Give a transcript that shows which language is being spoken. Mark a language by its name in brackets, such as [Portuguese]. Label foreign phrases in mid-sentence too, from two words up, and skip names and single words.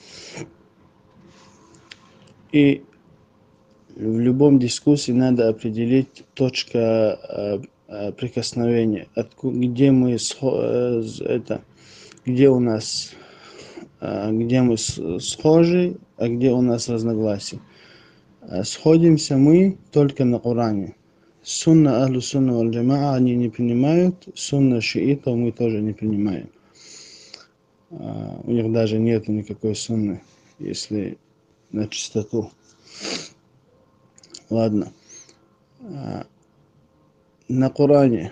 [Russian] И в любом дискуссии надо определить точка прикосновения, где у нас где мы схожи, а где у нас разногласия. Сходимся мы только на Коране. [Arabic] سنة أهل السنة والجماعة [Russian] они не принимают, сунна шиитов мы тоже не принимаем. У них даже нет никакой сунны, если на чистоту. Ладно. На Коране.